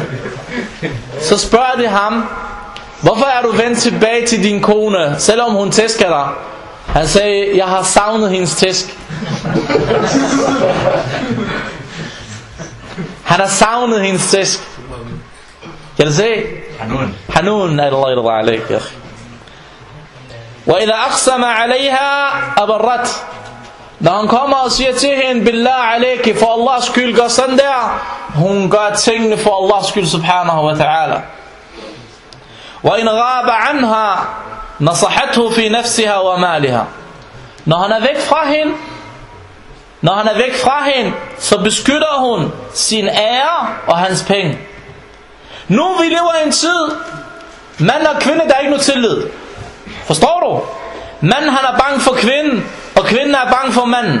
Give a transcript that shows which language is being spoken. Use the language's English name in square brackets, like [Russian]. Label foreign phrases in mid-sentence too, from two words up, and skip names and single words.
[Danish] Så spørger de ham, hvorfor er du vendt tilbage til din kone, selvom hun tæsker dig? Han sagde, jeg har savnet hendes tæsk. Han har savnet hendes tæsk. Kan du se? Hanun. [Arabic] الله عليك. وإذا أقسم عليها أبرته. [Danish] Når han kommer og siger til hende, [Arabic] بالله عليك, [Danish] for Allahs skyld, gør sådan der, hun gør tingene for Allahs skyld, [Arabic] سبحانه وتعالى. وإن غاب عنها نصحته في نفسها ومالها. [Danish] Når han er væk fra hende, så beskytter hun sin ære og hans penge. Nu vi lever i en tid, mand og kvinde, der er ikke noget tillid. Forstår du? Manden han er bange for kvinden, og kvinden er bange for manden.